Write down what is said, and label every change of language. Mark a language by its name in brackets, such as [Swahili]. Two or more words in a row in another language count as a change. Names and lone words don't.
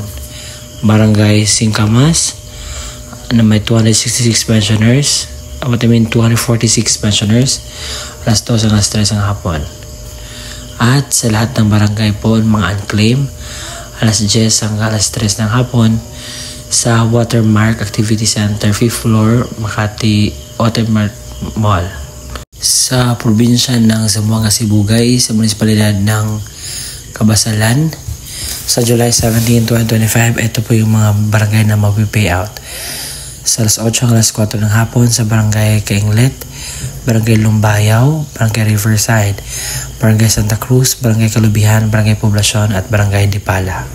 [Filipino] Barangay Singkamas na may 266 pensioners, 246 pensioners, alas 2 hanggang alas 3 ng hapon. At sa lahat ng barangay po, mga unclaimed, alas 10 hanggang alas 3 ng hapon sa Watermark Activity Center, 5th floor, Makati Watermark Mall. Sa probinsya ng Zamboanga Sibugay, sa munisipalidad ng Kabasalan, sa July 17, 2025, ito po yung mga barangay na mag-payout. Sa alas 8 hanggang alas 4 ng hapon sa Barangay Kainglet, Barangay Lumbayaw, Barangay Riverside, Barangay Santa Cruz, Barangay Kalubihan, Barangay Poblacion at Barangay Dipala.